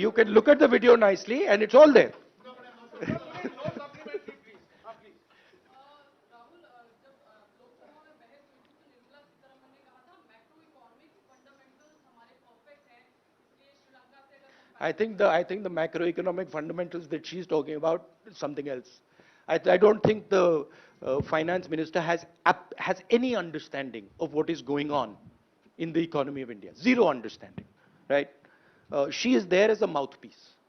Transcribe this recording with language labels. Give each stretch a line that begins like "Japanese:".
English: You can look at the video nicely, and it's all there. No supplementary please
Hindi: आप
English: please
Hindi: Rahul जब लोकसभा में बहस हुई थी तो निर्मला सीतारमण ने कहा था मैक्रो इकोनॉमिक फंडामेंटल्स हमारे परफेक्ट हैं इसलिए श्रीलंका से अगर
English: I think the macroeconomic fundamentals that she's talking about is something else. I don't think the finance minister has any understanding of what is going on in the economy of India. Zero understanding, right? She is there as a mouthpiece.